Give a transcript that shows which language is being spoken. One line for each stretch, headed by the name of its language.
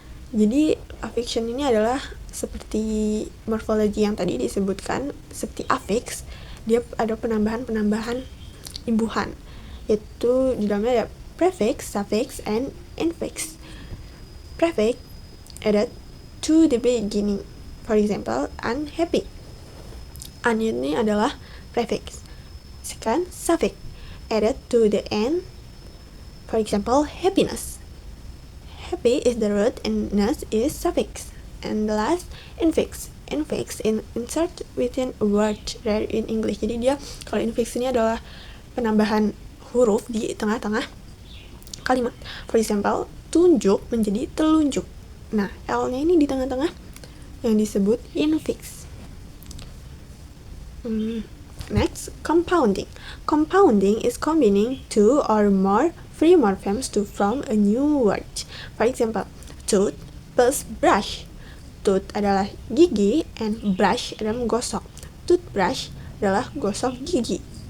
Indonesian: Jadi affixation ini adalah seperti morfologi yang tadi disebutkan, seperti affix, dia ada penambahan imbuhan, yaitu di dalamnya ada prefix, suffix, and infix.
English: Prefix added to the beginning. For example, unhappy. Un ini adalah prefix. Second, suffix added to the end. For example, happiness. Happy is the root and ness is suffix. And the last, infix. Infix insert within a word, rare in English.
Indonesian: Jadi dia, kalau infix ini adalah penambahan huruf di tengah-tengah kalimat.
English: For example, tunjuk menjadi telunjuk.
Indonesian: Nah, L-nya ini di tengah-tengah yang disebut infix.
English: Next, compounding. Compounding is combining two or more free morphemes to form a new word. For example, tooth plus brush.
Indonesian: Tooth adalah gigi and brush adalah menggosok. Toothbrush adalah gosok gigi.